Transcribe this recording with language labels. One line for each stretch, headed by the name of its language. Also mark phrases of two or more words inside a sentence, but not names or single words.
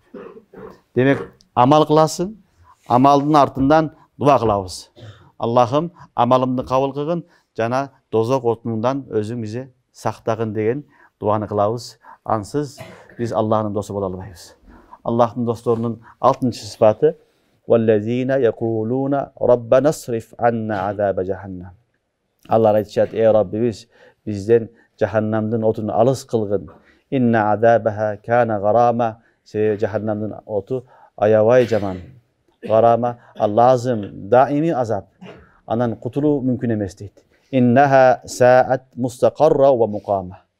Kyrgyz: Демек, амал кыласың, амалдын артынан дуа кылабыз. Аллахым, амалымды кабыл кылгын жана дозок отунундан өзүң бизди сактагын деген дуаны кылабыз. Ансыз биз Аллахтын досу боло албайбыз. Аллахтын досторунун 6-чы сыпаты:
Arabic: "والذين يقولون ربنا اصرف عنا عذاب جهنم."
Kyrgyz: Алар айтышат: "Ey Раббибиз, бизден жаханнамдын отун алыс кылгын.
Arabic: إن عذابها كان غراما."
Kyrgyz: Себеби жаханнамдын оту аябай жаман.
Arabic: غراما لازما,
Kyrgyz: даими азап. Анан кутулуу мүмкүн эмес дейт.
Arabic: إنها ساءت مستقرا ومقاما.